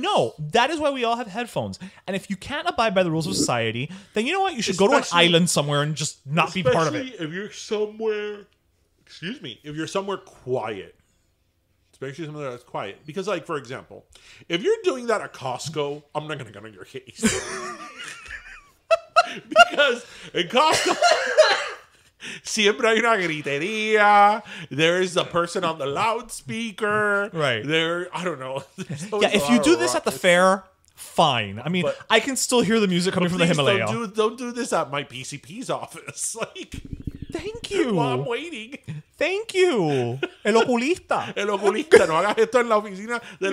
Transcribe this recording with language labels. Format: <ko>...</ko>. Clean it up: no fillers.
<en>no, that is why we all have headphones. And if you can't abide by the rules of society, then you know what? You should go to an Especially- island somewhere and just not be part of it. Especially if you're somewhere, if you're somewhere quiet. Especially somewhere that's quiet. Because, like, for example, if you're doing that at Costco, I'm not going to get on your case. Because in Costco,</en> <es>siempre hay una gritería.</es> <en>There's a person on the loudspeaker. Right. I don't know. Yeah, if you do this at the fair, fine. I mean, But- I can still hear the music coming from the Please Himalaya. Don't do this at my PCP's office. Like, Thank you. while I'm waiting. Thank you.</en> <es>El oculista. El oculista, no hagas esto en la oficina del</es>